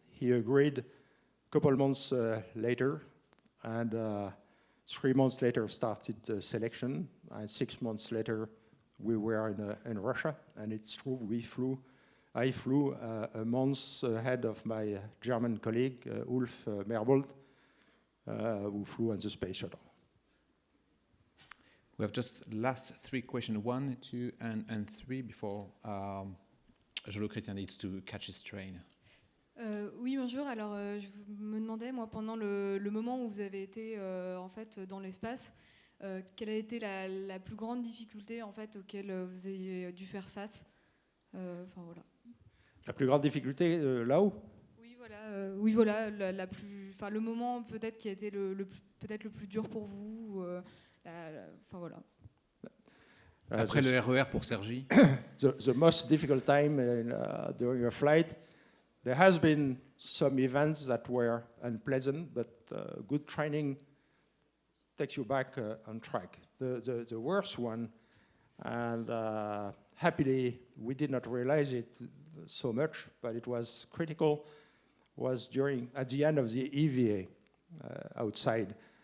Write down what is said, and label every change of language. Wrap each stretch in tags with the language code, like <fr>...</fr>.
<en>He agreed a couple months later, and 3 months later started the selection, and 6 months later we were in Russia, and it's true, I flew a month ahead of my German colleague, Ulf Merbold, who flew on the space shuttle. We have just last 3 questions, 1, 2, and 3 before Jean-Loup Chrétien needs to catch his train.</en> <fr>Oui, bonjour. Alors, je me demandais, moi, pendant le moment où vous avez été en fait dans l'espace, quelle a été la plus grande difficulté en fait auquel vous avez dû faire face. Enfin voilà. La plus grande difficulté là-haut? Oui, voilà, le moment peut-être qui a été peut-être le plus dur pour vous. Enfin voilà. Après le RER pour Sergi.</fr> <en>The most difficult time during a flight, there has been some events that were unpleasant, but good training takes you back on track. The worst one, and happily we did not realize it so much, but it was critical, was at the end of the EVA outside.</en>